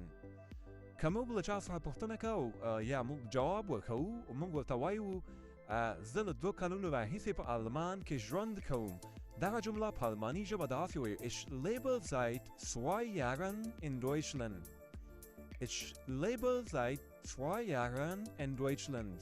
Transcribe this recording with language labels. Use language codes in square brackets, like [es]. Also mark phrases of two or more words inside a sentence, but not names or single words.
[ps] که موږ له چا څخه پوښتنه کوو یا موږ جواب ورکوو موږ ورته وایو زه له 2 کلونو راهیسې په آلمان کې ژوند کوم. دغه جمله په آلماني ژبه داسې وایو [de] ich lebe seit 2 Jahren in Deutschland. Ich lebe seit 2 Jahren in Deutschland.